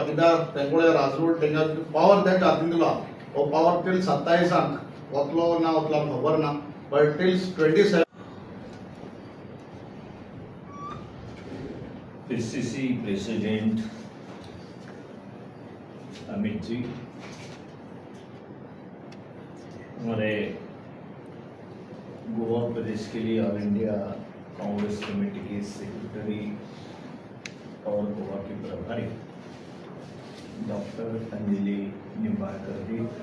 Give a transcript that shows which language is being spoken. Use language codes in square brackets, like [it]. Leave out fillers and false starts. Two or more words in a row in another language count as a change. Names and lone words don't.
[kok] कित्याक तेंकडे राजवट तेंका पावर तेंच्या हातीन दिला. हो पावर टील 27 वतलो ना वतलो आमकां खबर ना, [en] but till [kok] 27 [hi] PCC प्रेसिडेंट अमित जी, हमारे गोवा प्रदेश के लिए ऑल इंडिया कांग्रेस कमेटी के सेक्रेटरी और गोवा के प्रभारी डॉक्टर अंजलि निंबाळकर जी,